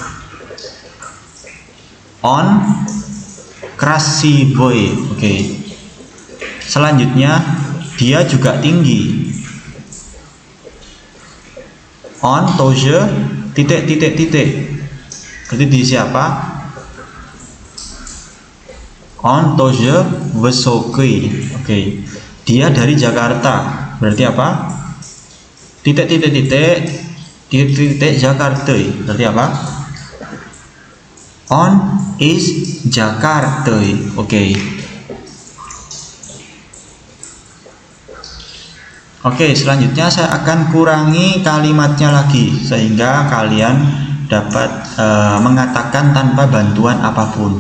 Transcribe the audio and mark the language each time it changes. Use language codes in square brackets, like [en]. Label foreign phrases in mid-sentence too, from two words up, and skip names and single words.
[ru] Он красивый. Oke. [id] Selanjutnya, dia juga tinggi. [ru] Он тоже [id] titik-titik. Berarti di siapa? [ru] Он тоже высокий. [id] Oke. Dia dari Jakarta. Berarti apa? Titik-titik Jakarta. Berarti apa? [ru] Он из Джакарты. Oke. [id] Oke, selanjutnya saya akan kurangi kalimatnya lagi sehingga kalian dapat mengatakan tanpa bantuan apapun.